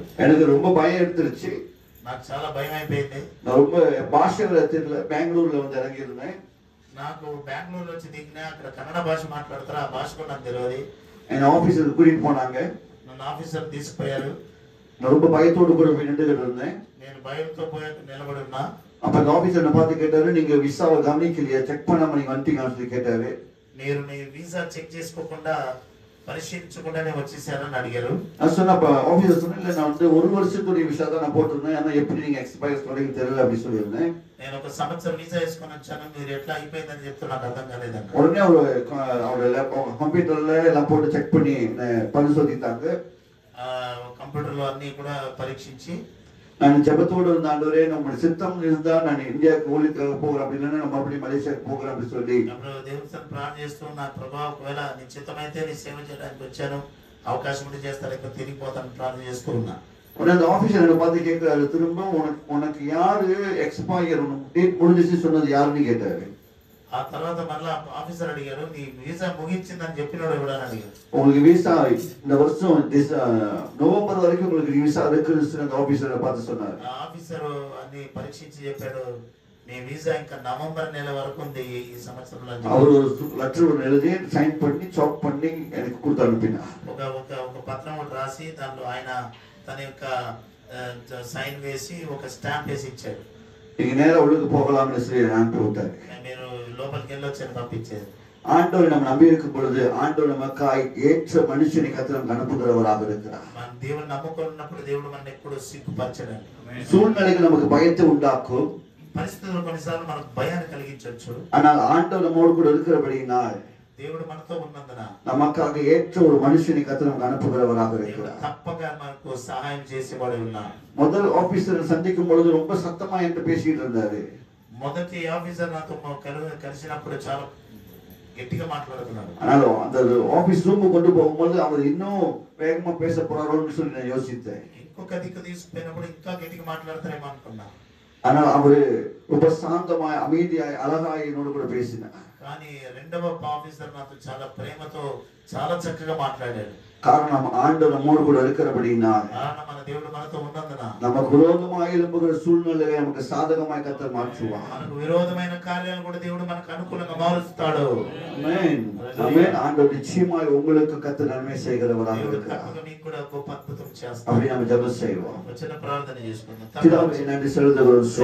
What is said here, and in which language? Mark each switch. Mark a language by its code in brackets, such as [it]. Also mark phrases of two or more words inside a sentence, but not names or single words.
[ta] எனக்கு ரொம்ப பயம் எடுத்துருச்சு. [te] నాకు చాలా భయం అయిపోయింది. [ta] நான் ரொம்ப பாஷைகளை தெரியல, பெங்களூர்ல வந்து இறங்கி இருந்தேன். [te] నాకు బెంగళూరులో వచ్చి దిగినా అక్కడ కన్నడ భాష మాట్లాడతారు, ఆ భాష కూడా నాకు తెలియదు. [ta] என்ன ஆபீசருக்கு கூட்டிட்டு போனாங்க. [te] నన్ను ఆఫీసర్ తీసుకుపోయారు. [ta] நான் ரொம்ப பயத்தோடு கூட போய் நின்றுகிட்டு இருந்தேன். [te] నేను భయంతో పోయి నిలబడి ఉన్నా. [ta] அப்ப அந்த ஆபீசர் என்ன பார்த்து கேட்டாரு, நீங்க விசாவை கவனிக்கலையா, செக் பண்ணாம நீங்க வந்துட்டீங்கன்னு சொல்லி கேட்டாரு. [te] మీరు నీ [en] visa check [te] చేసుకోకుండా పరిశీలించకుండానే వచ్చేసారని అడిగారు. [ta] நான் சொன்ன ஆபீசர் சொன்னேன், இல்ல நான் வந்து ஒரு வருஷத்துடைய விசா தான் நான் போட்டிருந்தேன், ஆனா எப்படி நீங்க எக்ஸ்பயர் சொல்றீங்க தெரியல அப்படி சொல்லியிருந்தேன். [te] నేను ఒక సంవత్సరం వీసా వేసుకొని వచ్చాను, మీరు ఎట్లా అయిపోయిందని చెప్తే నాకు అర్థం కాలేదండి. [ta] உடனே அவரோட கம்ப்யூட்டர்ல எல்லாம் போட்டு செக் பண்ணி பரிசோதித்தாங்க. [te] కంప్యూటర్లో అన్ని కూడా పరీక్షించి, [ta] நான் ஜெபத்தோடு இருந்த ஆண்டவரே, நம்மளுடைய சித்தம் இருந்தா நான் இந்தியாவுக்கு ஊழியத்துக்காக போகிறேன், அப்படி இல்லைன்னா நம்ம மறுபடியும் மலேசியாவுக்கு போகிறேன் அப்படி சொல்லி [te] అప్పుడు దేవుడితో ప్రార్థన చేస్తూ, నా ప్రభా ఒకవేళ నీ చిత్తమైతే నీ సేవ చేయడానికి వచ్చాను, అవకాశం ఉంటే చేస్తా, లేకపోతే తిరిగిపోతాను ప్రార్థన చేస్తూ ఉన్నా. [ta] உடனே அந்த ஆபீசர் என்னை பார்த்து கேட்கிறாரு, திரும்ப உனக்கு யாரு [en] expire date [ta] முடிஞ்சிச்சு சொன்னது யாருன்னு கேட்டாரு. [te] ఆ తర్వాత మళ్ళా ఆఫీసర్ అడిగారు, నీ వీసా ముగించిందని చెప్పినోడు ఎవడని అడిగారు. [ta] உங்களுக்கு விசா இந்த வருஷம் நவம்பர் வரைக்கும் உங்களுக்கு விசா இருக்குன்னு அந்த ஆபீசரை பார்த்து சொன்னாரு. [te] ఆ ఆఫీసర్ అన్ని పరీక్షించి చెప్పాడు, మీ వీసా ఇంకా నవంబర్ నెల వరకు ఉంది ఈ సంవత్సరంలో. [ta] அவர் ஒரு லெட்டர் எழுதி சைன் பண்ணி சாக் பண்ணி எனக்கு கொடுத்து அனுப்பினார். [te] ఒక పత్రం ఒకటి రాసి దాంట్లో ఆయన తన యొక్క సైన్ వేసి ఒక స్టాంప్ వేసి ఇచ్చాడు. [ta] நீங்க நேரா உள்ளுக்கு போகலாம்னு சொல்லி அனுப்பி விட்டாரு. [te] మీరు లోపలికి వెళ్ళొచ్చని పంపించేది. [ta] ஆண்டவர் நம்ம நம்பி இருக்கும் பொழுது ஆண்டவர் நமக்காய் ஏற்ற மனுஷனை கர்த்தர் நமக்கு அனுப்புகிறவராக இருக்கிறார். [te] మన దేవుని నమ్ముకున్నప్పుడు దేవుడు మనల్ని ఎప్పుడు సిగ్గుపరచడు. [ta] சூழ்நிலைகள் நமக்கு பயத்தை உண்டாக்கும். [te] పరిస్థితులు కొన్నిసార్లు మనకు భయాన్ని కలిగించవచ్చు. [ta] ஆனால் ஆண்டவர் நம்மோடு கூட இருக்கிறபடியினால் [te] దేవుడు మనతో ఉన్నందున [ta] நமக்காக ஏற்ற ஒரு மனுஷனை கர்த்தர் நமக்கு அனுப்புகிறவராக இருக்கிறார். [te] తప్పక మనకు సహాయం చేసేవాడు ఉన్నాడు. [ta] முதல் ஆபீசரை சந்திக்கும் பொழுது ரொம்ப சத்தமா என்று பேசிட்டு இருந்தாரு. [te] మొదటి ఆఫీసర్ నాతో కలిసినప్పుడు చాలా గట్టిగా మాట్లాడుతున్నాడు. [ta] ஆனால் அந்த [en] office roomக்கு [ta] கொண்டு போகும்போது அவர் இன்னும் வேகமா பேச போறாரோன்னு சொல்லி நான் யோசித்தேன். [te] ఇంకొక దిక్కు తీసుకుపోయినప్పుడు ఇంకా గట్టిగా మాట్లాడతారేమో అనుకున్నా. [ta] ஆனால் அவரு ரொம்ப சாந்தமாய் அமைதியாய் அழகாய் என்னோடு கூட பேசினார். [te] కానీ రెండవ ఆఫీసర్ నాతో చాలా ప్రేమతో చాలా చక్కగా మాట్లాడాడు. [ta] காரணம் ஆண்டவர் நம்மோடு கூட இருக்கிறபடியினால் [te] మన దేవుడు మనతో ఉన్నందున [ta] நமக்கு விரோதமாய் எழும்புகிற சூழ்நிலையை நமக்கு சாதகமாய் கர்த்தர் மாற்றுவார். [te] మనకు విరోధమైన కార్యాలను కూడా దేవుడు మనకు అనుకూలంగా మారుస్తాడు. [ta] ஆமென். ஆமென். ஆண்டவர் நிச்சயமாய் உங்களுக்கு கர்த்தர் நன்மை செய்கிறவராக இருக்கிறார். [te] మీకు కూడా గొప్ప అద్భుతం చేస్తాడు. [ta] அப்படி நம்ம ஜெபம் செய்வோம். [te] చిన్న ప్రార్థన చేసుకుందాం. [ta] பிதாவே நன்றி செலுத்துகிறோம்.